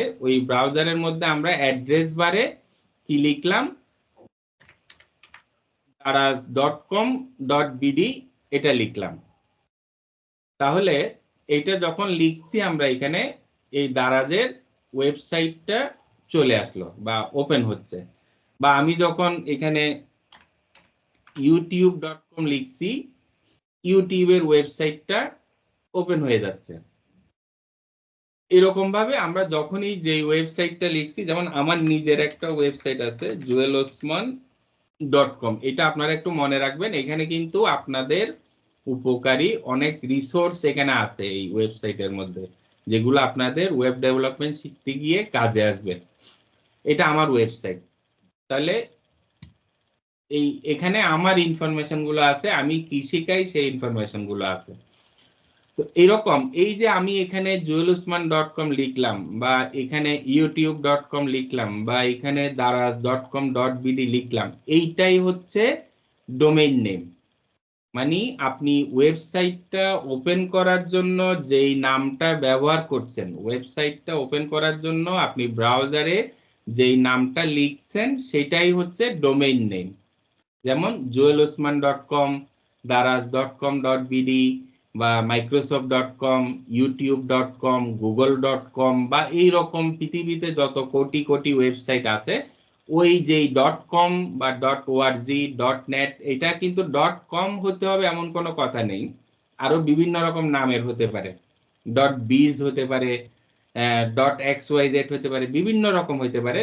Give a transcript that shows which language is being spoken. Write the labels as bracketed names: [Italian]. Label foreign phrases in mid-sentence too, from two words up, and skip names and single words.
[Bangla] ওই ব্রাউজারের মধ্যে আমরা অ্যাড্রেস বারে কি লিখলাম, daraz.com.bd এটা লিখলাম। তাহলে এইটা যখন লিখছি আমরা এখানে, এই দারাজের ওয়েবসাইটটা চলে আসলো বা ওপেন হচ্ছে। বা আমি যখন এখানে youtube.com লিখছি, ইউটিউবের ওয়েবসাইটটা ওপেন হয়ে যাচ্ছে। এরকম ভাবে আমরা যখনই যে ওয়েবসাইটটা লিখছি, যেমন আমার নিজের একটা ওয়েবসাইট আছে joelosman.com, এটা আপনারা একটু মনে রাখবেন। এখানে কিন্তু আপনাদের উপকারী অনেক রিসোর্স এখানে আছে এই ওয়েবসাইটের মধ্যে, যেগুলো আপনাদের [English] web development [Bangla] শিখতে গিয়ে কাজে আসবে। এটা আমার ওয়েবসাইট। তাহলে এখানে আমার ইনফরমেশন গুলো আছে, আমি কি শিখাই সেই ইনফরমেশন গুলো আছে। তো এরকম এই যে আমি এখানে joelosman.com লিখলাম বা এখানে youtube.com লিখলাম বা এখানে daraz.com.bd লিখলাম, এইটাই হচ্ছে [English] domain name. [Bangla] মানে আপনি ওয়েবসাইটটা ওপেন করার জন্য যেই নামটা ব্যবহার করছেন, ওয়েবসাইটটা ওপেন করার জন্য আপনি ব্রাউজারে যেই নামটা লিখছেন সেটাই হচ্ছে [English] domain name. [Bangla] যেমন joelosman.com, daraz.com.bd বা microsoft.com, youtube.com, google.com বা এইরকম পৃথিবীতে যত কোটি কোটি ওয়েবসাইট আছে, ওই যেই .com বা .org, .net, এটা কিন্তু .com হতে হবে এমন কোনো কথা নেই, আরো বিভিন্ন রকম নামের হতে পারে, .biz হতে পারে, .xyz হতে পারে, বিভিন্ন রকম হতে পারে।